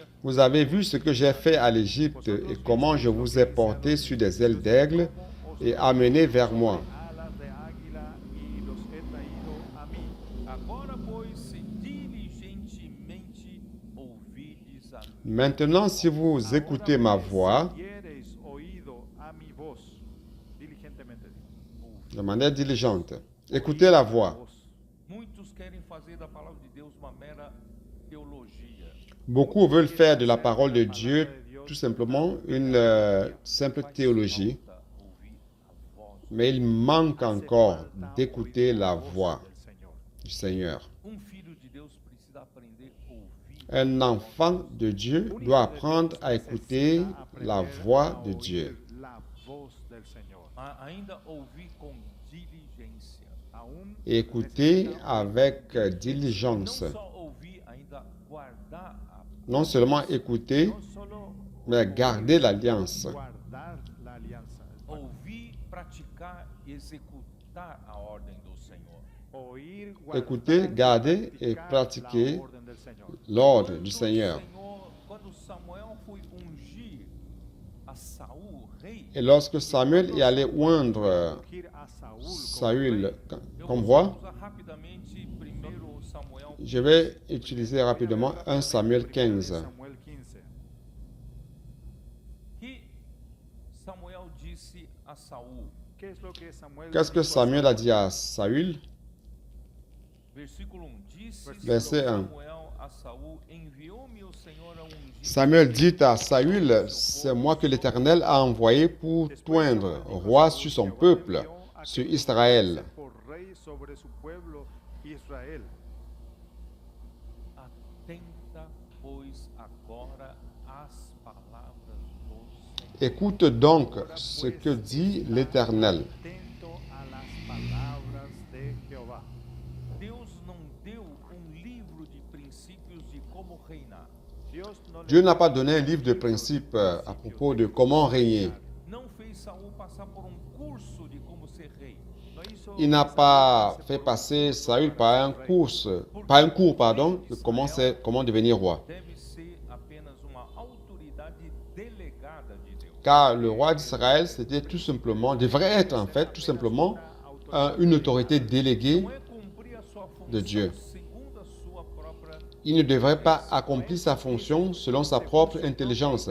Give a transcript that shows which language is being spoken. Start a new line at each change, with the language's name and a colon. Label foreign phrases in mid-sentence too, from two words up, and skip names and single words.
French: Vous avez vu ce que j'ai fait à l'Égypte et comment je vous ai porté sur des ailes d'aigle et amené vers moi.
Portuguese: agora, pois, se diligentemente
French: Maintenant, si vous écoutez ma voix
Spanish: diereis oído a mi voz, diligentemente digo.
French: de manière diligente, écoutez la voix.
Portuguese: Muitos querem fazer da palavra de Deus uma mera teologia.
French: Beaucoup veulent faire de la parole de Dieu tout simplement une simple théologie,
Portuguese: Falta ouvir a voz.
French: mais il manque encore d'écouter la voix du Seigneur.
Portuguese: Filho de Deus precisa aprender a ouvir.
French: Un enfant de Dieu doit apprendre à écouter la voix de Dieu.
Spanish: La voz del Señor.
Portuguese: Ainda ouvir com diligência.
Spanish: Aún
French: Et écouter avec diligence.
Portuguese: Não só ouvir, ainda guardar a
French: Non seulement écouter,
Spanish: no solo
French: mais garder l'alliance.
Spanish: guardar la alianza,
Portuguese: ouvir, praticar e executar a ordem do Senhor.
Spanish: oír,
French: Écouter,
Spanish: guardar,
French: garder et
Spanish: practicar
French: pratiquer
Spanish: la orden del Señor.
French: l'ordre du Seigneur.
Portuguese: Quando Samuel foi ungir a Saul rei,
French: Et lorsque Samuel est allé oindre
Spanish: Ungir a Saúl como
French: Saül
Spanish: rey.
French: comme roi,
Portuguese: usar rapidamente 1 Samuel.
French: je vais utiliser rapidement 1 Samuel 15. Samuel 15.
Portuguese: Que Samuel disse a Saul,
Spanish: ¿Qué es lo que Samuel
French: Qu'est-ce que
Spanish: dijo a
French: Samuel a dit à Saül?
Portuguese: versículo 1, disse
French: Verset 1.
Portuguese: Samuel a Saul, enviou-me o Senhor a ungir
French: Samuel dit à Saül, c'est moi que l'Éternel a envoyé pour t'oindre, roi sur son peuple, sur Israël.
Spanish: por rey sobre su pueblo Israel.
Portuguese: atenta, pois agora às palavras do Senhor.
French: Écoute donc ce que dit l'Éternel.
Spanish: Atento a las palabras de Jehová.
Portuguese: Deus não deu livro de princípios de como reinar.
French: Dieu n'a pas donné un livre de principes à propos de comment régner.
Portuguese: Não fez Saul passar por curso de como ser rei.
French: Il n'a pas fait passer Saül par un cours, de comment devenir roi.
Portuguese: Deve ser apenas uma autoridade delegada de Deus.
French: Car le roi d'Israël, devrait être en fait tout simplement une autorité déléguée
Portuguese: Não é cumprir a sua função
French: de Dieu.
Portuguese: segundo a sua própria.
French: Il ne devrait pas accomplir sa fonction selon sa propre intelligence.